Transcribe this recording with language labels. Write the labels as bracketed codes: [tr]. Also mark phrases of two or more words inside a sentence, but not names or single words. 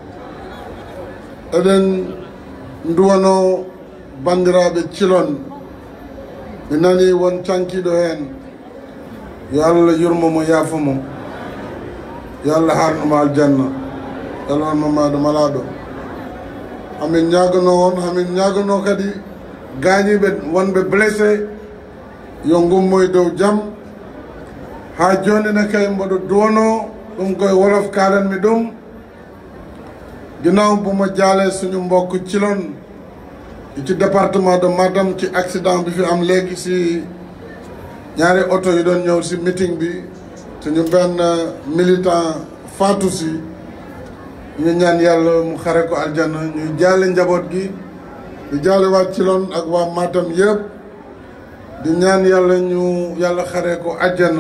[ff] eɗen duwano bandiraɓe cilon mi nani won cankiɗo hen yo Allah yurmomo yaafomo yo Allah harnumo aljanna elwanmo maɗo malaɗo hamin ñagano on hamin ñagano kadi gañiɓe wonɓe blessé yo gummoye dow jaam ha joni ne kay mboɗo duwono ɗum koye wolof kalanmi ɗum [wo] ginnaaw bu ma jaalee suñu mbokk Cilon ci département de Matam ci accident bi fi am léegi si ñaari oto yi doon ñëw si meeting bi suñu benn militant faatu si ñu ñaan yàlla mu xare ko aljana ñuy jaale njaboot gi di jaale waa Cilon ak waa Matam yëpp di ñaan yàlla ñu yàlla xare ko aljana.